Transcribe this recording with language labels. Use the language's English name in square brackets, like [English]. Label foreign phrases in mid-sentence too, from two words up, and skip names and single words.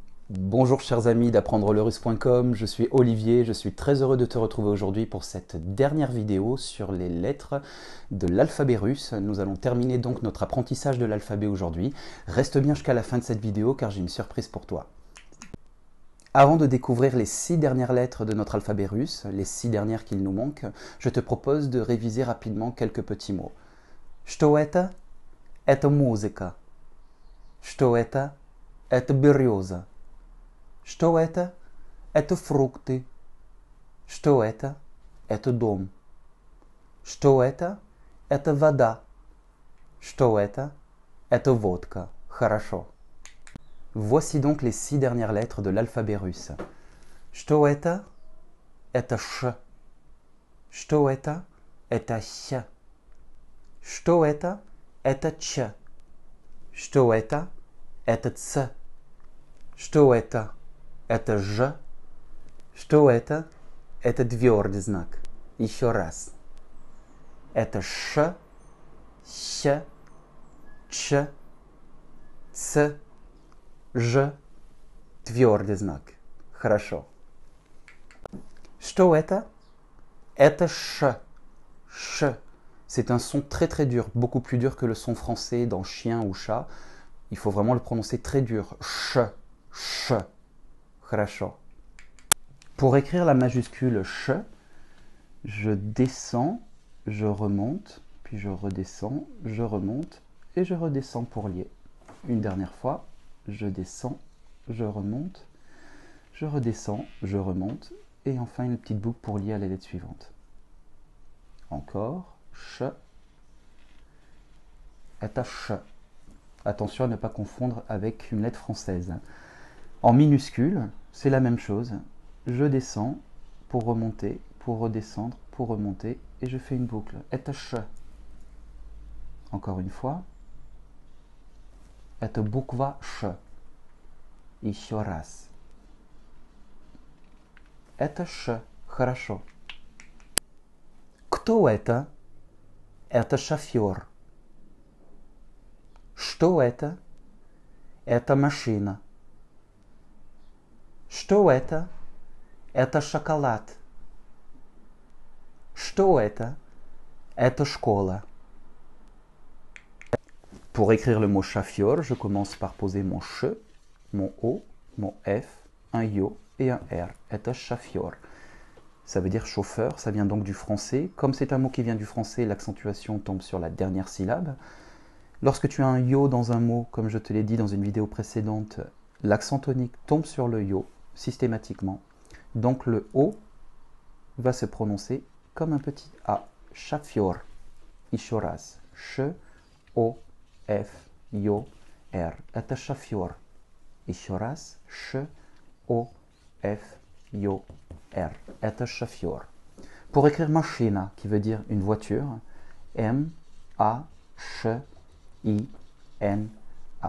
[French] Bonjour chers amis d'apprendrelerusse.com, je suis Olivier, je suis très heureux de te retrouver aujourd'hui pour cette dernière vidéo sur les lettres de l'alphabet russe. Nous allons terminer donc notre apprentissage de l'alphabet aujourd'hui. Reste bien jusqu'à la fin de cette vidéo car j'ai une surprise pour toi. Avant de découvrir les 6 dernières lettres de notre alphabet russe, les 6 dernières qu'il nous manque, je te propose de réviser rapidement quelques petits mots. [Russian] Что это? Это музыка. Что это? Это береза. Что это? Это фрукты. Что это? Это дом. Что это? Это вода. Что это? Это водка. Хорошо. [French] Voici donc les 6 dernières lettres de l'alphabet russe. [Russian] Что это? Это ш. Что это? Это щ. Что это? Это ч. Что это? Это ц. Что это? Это ж. Что это? Это твердый знак. Еще раз. Это ш, щ, ч, ц, ж, твердый знак. Хорошо. Что это? Это ш. Sh. [French] C'est un son très très dur, beaucoup plus dur que le son français dans chien ou chat. Il faut vraiment le prononcer très dur. [Russian] Sh. Sh. Хорошо. [French] Pour écrire la majuscule ch, je descends, je remonte, puis je redescends, je remonte et je redescends pour lier. Une dernière fois, je descends, je remonte, je redescends, je remonte et enfin une petite boucle pour lier à la lettre suivante. Encore, ch, [Russian] это ш. [French] Attention à ne pas confondre avec une lettre française. En minuscule, c'est la même chose. Je descends pour remonter, pour redescendre, pour remonter, et je fais une boucle. [Russian] Это ш. [French] Encore une fois. [Russian] Это буква ш. Еще раз. Это ш. Хорошо. Кто это? Это шофер. Что это? Это машина. Что это? Это шоколад. Что это? Это школа. [French] Pour écrire le mot chafior, je commence par poser mon ch, mon o, mon f, un yo et un r. [Russian] Это chafior. [French] Ça veut dire chauffeur, ça vient donc du français. Comme c'est un mot qui vient du français, l'accentuation tombe sur la dernière syllabe. Lorsque tu as un yo dans un mot, comme je te l'ai dit dans une vidéo précédente, l'accent tonique tombe sur le yo systématiquement. Donc le O va se prononcer comme un petit A. Chafior. [Russian] Еще раз. Sh, O, F, Yo, R. Это chafior. Еще раз. Sh, O, F, Yo, R. Это chafior. [French] Pour écrire machina, qui veut dire une voiture, M, A, Ch, I, N, A.